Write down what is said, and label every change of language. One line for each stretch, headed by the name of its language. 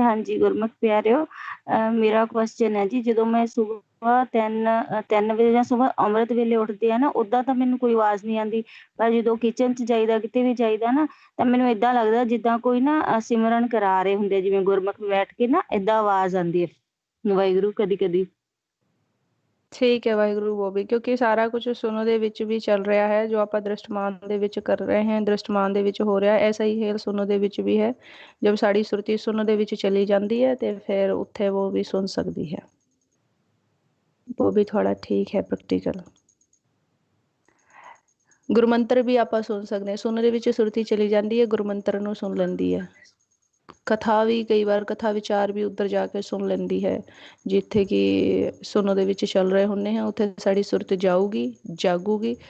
Punjabi: ਹਾਂਜੀ ਗੁਰਮੁਖ ਪਿਆਰਿਓ, ਮੇਰਾ ਕੁਐਸਚਨ ਹੈ ਜੀ, ਜਦੋਂ ਮੈਂ ਸੁਬਹ 3 ਵਜੇ ਜਾਂ ਸੁਬਹ ਅੰਮ੍ਰਿਤ ਵੇਲੇ ਉੱਠਦੇ ਆ ਨਾ, ਉਦਾਂ ਤਾਂ ਮੈਨੂੰ ਕੋਈ ਆਵਾਜ਼ ਨਹੀਂ ਆਉਂਦੀ, ਪਰ ਜਦੋਂ ਕਿਚਨ 'ਚ ਜਾਈਦਾ, ਕਿਤੇ ਵੀ ਜਾਈਦਾ ਨਾ, ਤਾਂ ਮੈਨੂੰ ਏਦਾਂ ਲੱਗਦਾ ਜਿੱਦਾਂ ਕੋਈ ਨਾ ਸਿਮਰਨ ਕਰਾ ਰਹੇ ਹੁੰਦੇ, ਜਿਵੇਂ ਗੁਰਮੁਖ ਬੈਠ ਕੇ ਨਾ ਏਦਾਂ ਆਵਾਜ਼ ਆਉਂਦੀ ਹੈ ਵਾਹਿਗੁਰੂ ਕਦੀ ਕਦੀ। ਠੀਕ ਹੈ ਵਾਹਿਗੁਰੂ, ਉਹ ਵੀ ਕਿਉਂਕਿ ਸਾਰਾ ਕੁਝ ਸੁਣੋ ਦੇ ਵਿੱਚ ਵੀ ਚੱਲ ਰਿਹਾ ਹੈ, ਜੋ ਆਪਾਂ ਦ੍ਰਿਸ਼ਟਮਾਨ ਦੇ ਵਿੱਚ ਕਰ ਰਹੇ ਹਾਂ, ਦ੍ਰਿਸ਼ਟਮਾਨ ਦੇ ਵਿੱਚ ਹੋ ਰਿਹਾ ਐਸਾ ਹੀ ਹੇਲ ਸੁਣੋ ਦੇ ਵਿੱਚ ਵੀ ਹੈ। ਜਦ ਸਾਡੀ ਸੁਰਤੀ ਸੁਣਨ ਦੇ ਵਿੱਚ ਚਲੀ ਜਾਂਦੀ ਹੈ ਤੇ ਫਿਰ ਉੱਥੇ ਉਹ ਵੀ ਸੁਣ ਸਕਦੀ ਹੈ।
Hindi: वो भी थोड़ा ठीक है प्रैक्टिकल।
Punjabi: ਗੁਰਮੰਤਰ ਵੀ ਆਪਾਂ ਸੁਣ ਸਕਦੇ ਹਾਂ, ਸੁਣਨ ਦੇ ਵਿੱਚ ਸੁਰਤੀ ਚਲੀ ਜਾਂਦੀ ਹੈ, ਗੁਰਮੰਤਰ ਨੂੰ ਸੁਣ ਲੈਂਦੀ ਹੈ। ਕਥਾ ਵੀ ਕਈ ਵਾਰ ਕਥਾ ਵਿਚਾਰ ਵੀ ਉੱਧਰ ਜਾ ਕੇ ਸੁਣ ਲੈਂਦੀ ਹੈ, ਜਿੱਥੇ ਕਿ ਸੁਣੋ ਦੇ ਵਿੱਚ ਚੱਲ ਰਹੇ ਹੁੰਦੇ ਹਾਂ, ਉੱਥੇ ਸਾਡੀ ਸੁਰਤ ਜਾਊਗੀ, ਜਾਗੂਗੀ।